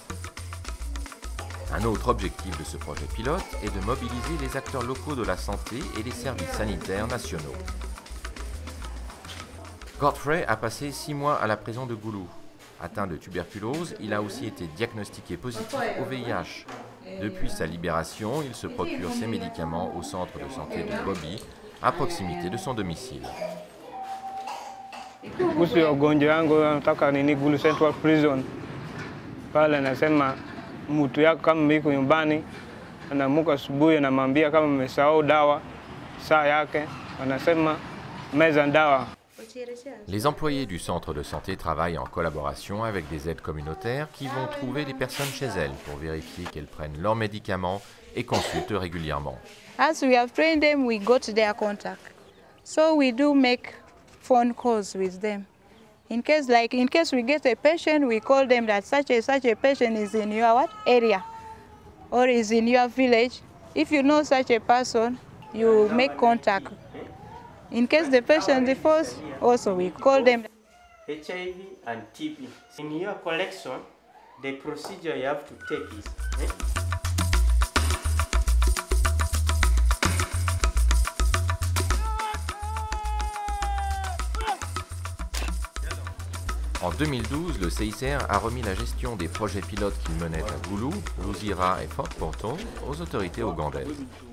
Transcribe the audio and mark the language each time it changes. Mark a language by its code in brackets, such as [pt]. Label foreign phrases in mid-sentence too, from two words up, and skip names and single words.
[fr] Un autre objectif de ce projet pilote est de mobiliser les acteurs locaux de la santé et les services sanitaires nationaux. Godfrey a passé 6 mois à la prison de Gulu. Atteint de tuberculose, il a aussi été diagnostiqué positif au VIH. Depuis sa libération, il se procure ses médicaments au centre de santé de Bobby, à proximité de son domicile. [sw] Kuhusu ugonjwa wangu nataka nini Gulu Central Prison. Pale nasema mtu yako kama yuko nyumbani anaamka asubuhi anamwambia kama amesahau dawa saa yake anasema meza dawa. [fr] Les employés du centre de santé travaillent en collaboration avec des aides communautaires qui vont trouver les personnes chez elles pour vérifier qu'elles prennent leurs médicaments et consultent régulièrement. [en] As we have trained them, we got their contact. So we do make phone calls with them. In case we get a patient, we call them that such a patient is in your area or is in your village. If you know such a person, you make contact. In case the patient defaults, also we call them. HIV and TB. In your collection, the procedure you have to take is. [fr] En 2012, le CICR a remis la gestion des projets pilotes qu'il menait à Gulu, Luzira et Fort Portal aux autorités ougandaises.